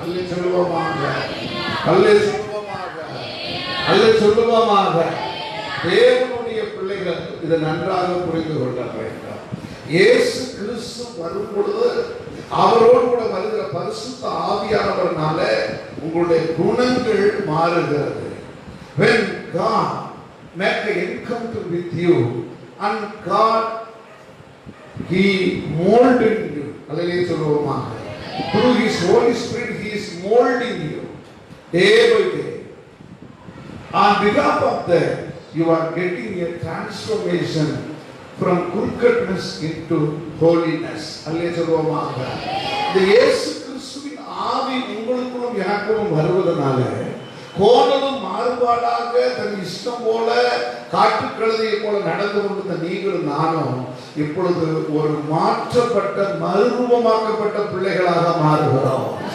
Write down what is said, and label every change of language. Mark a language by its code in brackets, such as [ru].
[ta] அல்லே சொல்லுவோமாக, அல்லே சொல்லுவோமாக, அல்லே சொல்லுவோமாக. தேவனுடைய பிள்ளைகள் இதை நன்றாக புரிந்து கொள்ள வேண்டும். இயேசு கிறிஸ்து வரும் பொழுது அவரோடு கூட வருகிற பரிசுத்த ஆவியானவர்னால உங்களுடைய குணங்கள் மாறுகிறது. [en] When God make an encounter with you and God He molded you. [ta] Hallelujah சொல்லுவோமாக. [en] Through His Holy Spirit He is molding you day by day. On behalf of that you are getting a transformation from crookedness into holiness. [ta] அல்லேலூயா சொல்லுவோமாக. இந்த இயேசு கிறிஸ்துவின் ஆவி உங்களுக்குள்ளும் எனக்குள்ளும் வருவதனால கோணலும் மாறுபாடாக தன் இஷ்டம் போல காட்டுக்கழுதையை போல நடந்து கொண்டிருந்த நீங்களும் நானும் இப்பொழுது ஒரு மாற்றப்பட்ட மறுரூபமாக்கப்பட்ட பிள்ளைகளாக மாறுகிறோம்.